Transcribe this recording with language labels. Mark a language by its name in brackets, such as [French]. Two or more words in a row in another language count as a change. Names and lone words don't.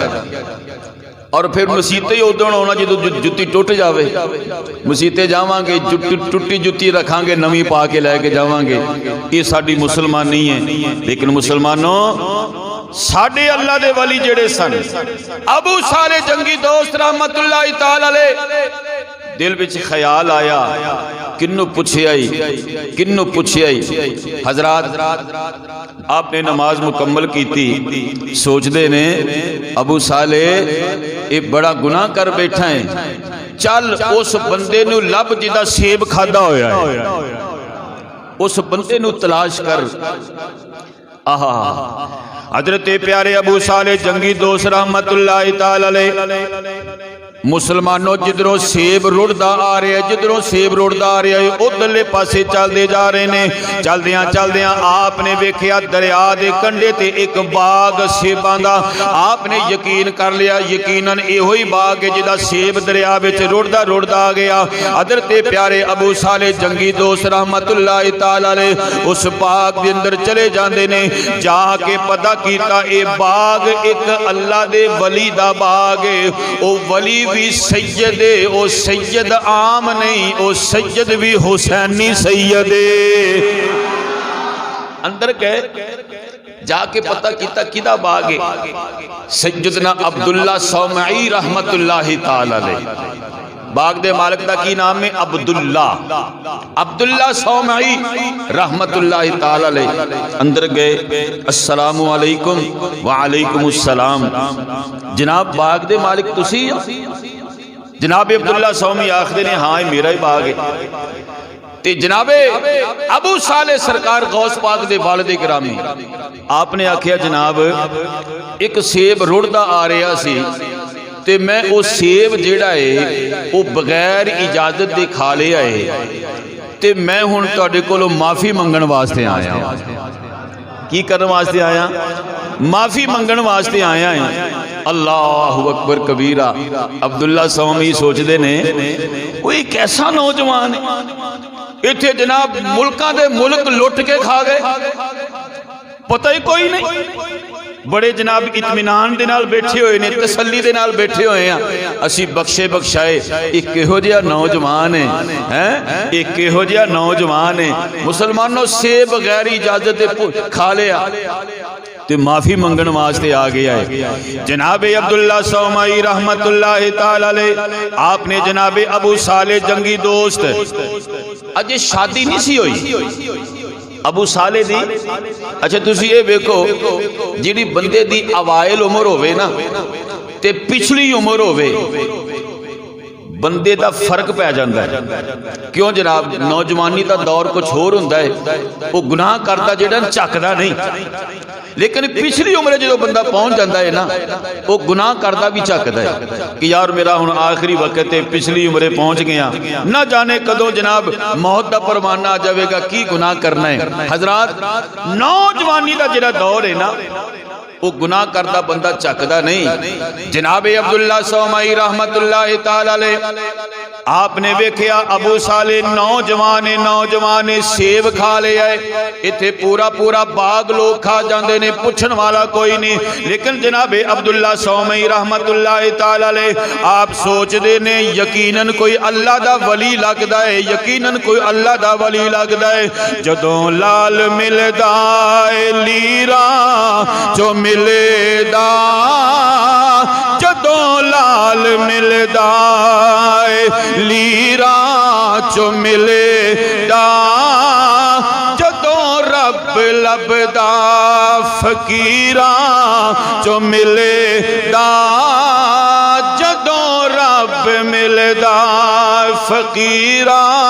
[Punjabi] اور فیر مسیتے ہی اودݨ آنا جو جُتی ٹُٹ جائے، مسیتے جاواں گے ٹُٹی جُتی رکھاں گے، نوی پا کے لیکے جاواں گے، یہ ساڈی مسلمانی ہے. لیکن مسلمانوں ساڈے اللہ دے ولی جیہڑے سن، ابو صالح جنگی دوست [Arabic] رحمة الله تعالى عليه, [Punjabi] دل وچ خیال آیا، کِنوں پُچھیا ہی، کِنوں پُچھیا ہی. حضرات آپنے نماز مکمل کی، سوچتے نے ابو صالح یہ بڑا گناہ کر بیٹھا ہے، چل اس بندے نوں لبھ جِدا سیب کھادا ہویا ہے، اس بندے نوں تلاش کر. آہا حضرت پیارے ابو صالح جنگی دوست [Arabic] رحمة الله تعالى عليه, [Punjabi] مسلمانوں جِدھروں سیب رُڑدا آ رہا ہے، جِدھروں سیب رُڑدا آ رہا ہے، اُدھرلے پاسے [Urdu] چلتے جا رہے ہیں. [Punjabi] چلدیاں چلدیاں آپنے ویکھیا دریا کے کنڈھے تے ایک باغ سیباں دا. آپنے یقین کر لیا، یقیناً ایہو ہی باغ ہے جِہدا سیب دریا وچ رُڑدا رُڑدا آ گیا. [Urdu] حضرت پیارے ابو صالح جنگی دوست [Arabic] رحمة الله تعالى عليه [Urdu] اس باغ کے اندر چلے جاتے نے. [Punjabi] جاکے پتہ کیتا یہ باغ ایک اللہ دے ولی دا باغ ہے. او ولی بھی سید ہے، او سید عام نہیں، او سید بھی حسینی سید ہے. اندر گئے، جاکے پتہ کیا کِدا باغ ہے. [Arabic] سيدنا عبد الله الصومعي رحمة الله تعالى عليه, [Punjabi] باغ دے مالک دا کی نام ہے? [Arabic] عبد الله، عبد الله الصومعي رحمة الله تعالى عليه. [Punjabi] اندر گئے, [Arabic] السلام عليكم وعليكم السلام, [Punjabi] جناب باغ دے مالک تسی? جناب عبداللہ صومی آکھدے نے ہاں میرا ہی باغ ہے. تے جنابِ ابو صالح سرکار غوث پاک دے والد گرامی، آپنے آکھیا جناب ایک سیب رُڑدا آ رہا سی تے میں وہ سیب جیہڑا ہے وہ بغیر اجازت دے کھا لیا ہے، تے میں ہݨ تہاڈے کولوں معافی منگݨ واسطے آیا. کی کرن واسطے آیا? معافی منگݨ واسطے آیا ہے. [Arabic] الله أكبر كبيرا. [Punjabi] عبداللہ صومی سوچتے نے کوئی کیسا نوجوان ہے، اِتھے جناب ملکاں دے ملک لُٹ کے کھا گئے، پتہ ہی کوئی نہیں. بڑے جناب اطمینان دے نال بیٹھے ہوئے نے، تسلی دے نال بیٹھے ہوئے ہیں. اسی بخشے بخشائے ایک کِہو جِہا نوجوان ہے، ایک کِہو جِہا نوجوان ہے. مسلمانوں سے بغیر اجازت دے کھا لیا تے معافی منگݨ واسطے آ گیا ہے. [Arabic] جنابے عبد الله الصومعي رحمة الله تعالى عليه, [Punjabi] آپنے جنابِ ابو صالح جنگی دوست، اجے شادی نہیں سی ہوئی ابو صالح دی. اچھا تسی یہ ویکھو، جیہڑی بندے دی اوائل عمر ہووے نا تے پچھلی عمر ہووے، بندے دا فرق پے جاندا ہے. کیوں جناب? نوجوانی دا دور کجھ ہور ہوندا ہے، وہ گناہ کردا جیہڑا جھکدا نہیں، لیکن پچھلی عمر جو [Urdu] بندہ پہنچ جاتا ہے نا, [Punjabi] وہ گناہ کردا بھی جھکدا ہے کہ یار میرا ہݨ آخری وقت ہے، پچھلی عمرے پہنچ گیا، نا جانے کدوں جناب موت دا پروانہ آ جائے گا، کی گناہ کرنا ہے. حضرات نوجوانی دا جیہڑا دور ہے نا، وہ گناہ کردا بندہ جھکدا نہیں. [Arabic] جنابے عبد الله الصومعي رحمة الله تعالى عليه, [Punjabi] آپنے ویکھیا ابو صالح نوجوان سیب کھا لیا ہے. اِتھے پورا پورا باغ لوگ کھا جاتے نے، پُچھݨ والا کوئی نہیں. لیکن جنابِ عبداللہ صومعی [Arabic] رحمة الله تعالى عليه [Punjabi] آپ سوچتے نے یقیناً کوئی اللہ دا ولی لگدا ہے، یقیناً کوئی اللہ دا ولی لگدا ہے. جدوں لال ملدا ہے لیراں جو ملدا، جدوں لال ملدا لیراں چوں ملدا، جدوں رب لبھدا فقیراں چوں ملدا، جدوں رب ملدا فقیراں.